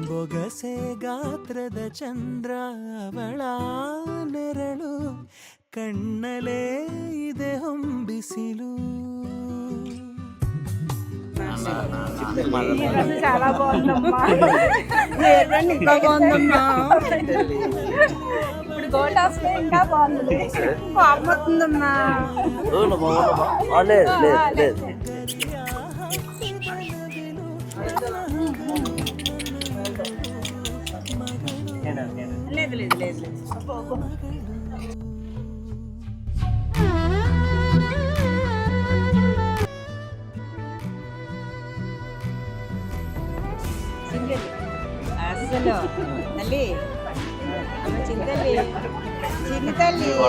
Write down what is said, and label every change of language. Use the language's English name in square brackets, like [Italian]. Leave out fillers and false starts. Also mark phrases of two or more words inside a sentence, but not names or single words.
[Kannada] ಸೊಗಸೆ ಗಾತ್ರದ ಚಂದ್ರ ಅವಳ ನೆರಳು ಕಣ್ಣಲೇ ಇದೆ ಹೊಂಬಿಸಿಲು. [Telugu] చాలా బాగుందమ్మా. ఇంకా బాగుందమ్మా. ఇప్పుడు [English] gold house [Telugu] ఇంకా బాగుంది. బాగుందమ్మా. లేదు లేదు లేదు అసలు తల్లి చిన్న తల్లి చిన్న తల్లి